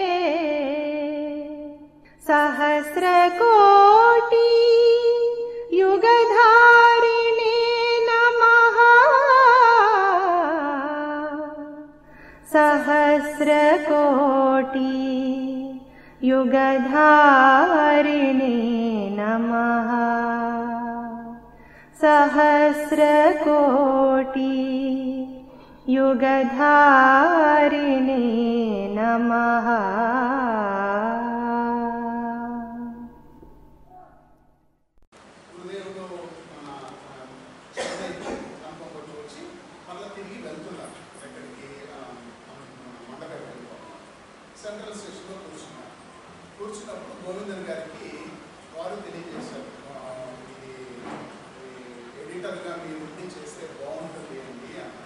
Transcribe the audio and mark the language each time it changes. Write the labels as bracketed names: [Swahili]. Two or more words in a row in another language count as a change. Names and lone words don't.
[Sanskrit] सहस्रकोटि युगधारिणे नमः सहस्रकोटि युगधारिणे नमः सहस्रकोटि युगधारिणे नमः। [Telugu] సెంట్రల్ స్టేషన్లో కూర్చున్నప్పుడు గోవిందన్ గారికి వారు తెలియజేశారు, ఇది ఎడిటర్గా మీరు ఉండి చేస్తే బాగుంటుంది అండి అన్నారు.